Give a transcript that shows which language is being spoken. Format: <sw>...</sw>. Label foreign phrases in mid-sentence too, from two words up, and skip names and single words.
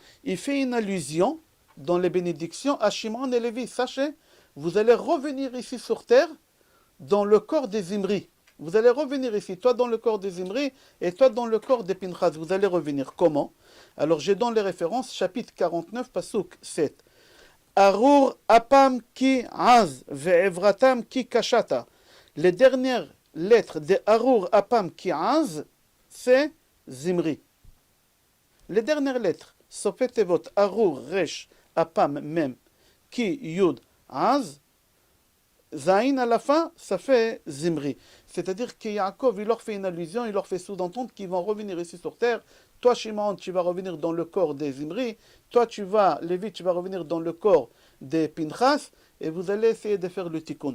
<fr>Il fait une allusion dans les bénédictions à Shimon et Lévi. Sachez, vous allez revenir ici sur terre dans le corps des Zimri. Vous allez revenir ici, toi dans le corps des Zimri et toi dans le corps des Pinchas. Vous allez revenir. Comment? Alors j'ai dans les références, chapitre 49, Pasuk 7.</fr> <he>ארור אפם כי עז ועברתם כי קשתה.</he> <fr>Les dernières lettres de</fr> <he>ארור אפם כי עז,</he> <fr>c'est Zimri. Les dernières lettres,</fr> <he>סופי תיבות, ארור, ריש, אפם, מם, כי, יוד, עז, זין</he> <fr>à la fin, ça fait</fr> <he>Zimri.</he> <fr>C'est-à-dire que Yaakov, il leur fait une allusion, il leur fait sous-entendre qu'ils vont revenir ici sur terre. Toi, Shimon, tu vas revenir dans le corps des Zimri. Toi, Lévi, tu vas revenir dans le corps des Pinchas. Et vous allez essayer de faire le tikkun.</fr>